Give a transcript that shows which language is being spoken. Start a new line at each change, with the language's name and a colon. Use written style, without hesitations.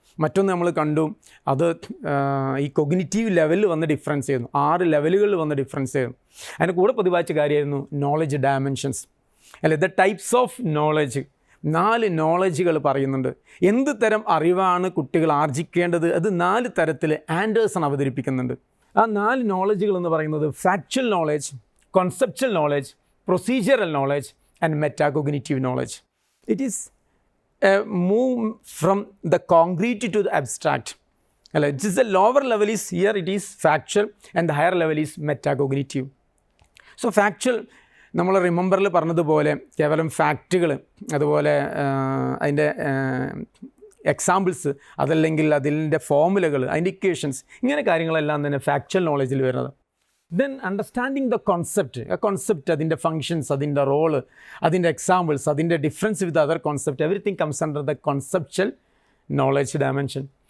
Malayalam: മറ്റൊന്ന് നമ്മൾ കണ്ടു, അത് ഈ കൊഗ്നിറ്റീവ് ലെവലിൽ വന്ന ഡിഫറൻസ് ആയിരുന്നു. 6 ലെവലുകളിൽ വന്ന ഡിഫറൻസ് ആയിരുന്നു. അതിന് കൂടെ പ്രതിപാദിച്ച കാര്യമായിരുന്നു നോളജ് ഡയമെൻഷൻസ്, അല്ലെ ദ ടൈപ്സ് ഓഫ് നോളജ്. 4 നോളജുകൾ പറയുന്നുണ്ട്. എന്ത് തരം അറിവാണ് കുട്ടികൾ ആർജിക്കേണ്ടത്, അത് 4 തരത്തിൽ ആൻഡേഴ്സൺ അവതരിപ്പിക്കുന്നുണ്ട്. ആ 4 നോളജുകൾ എന്ന് പറയുന്നത്
English: Factual knowledge, conceptual knowledge, procedural knowledge and metacognitive knowledge. It is a move from the concrete to the abstract. It is the lower level is here, it is factual, and the higher level is metacognitive.
Malayalam: So factual, നമ്മൾ റിമെമ്പറിൽ പറഞ്ഞതുപോലെ കേവലം ഫാക്റ്റുകൾ, അതുപോലെ അതിൻ്റെ examples, അതല്ലെങ്കിൽ അതിൻ്റെ ഫോമുലകൾ, അതിൻ്റെ equations, ഇങ്ങനെ കാര്യങ്ങളെല്ലാം തന്നെ ഫാക്ച്വൽ നോളജിൽ വരുന്നത്.
English: Then understanding the concept. ആ concept, അതിൻ്റെ functions, അതിൻ്റെ റോള്, അതിൻ്റെ എക്സാമ്പിൾസ്, അതിൻ്റെ difference with other concept, everything comes under the conceptual knowledge dimension.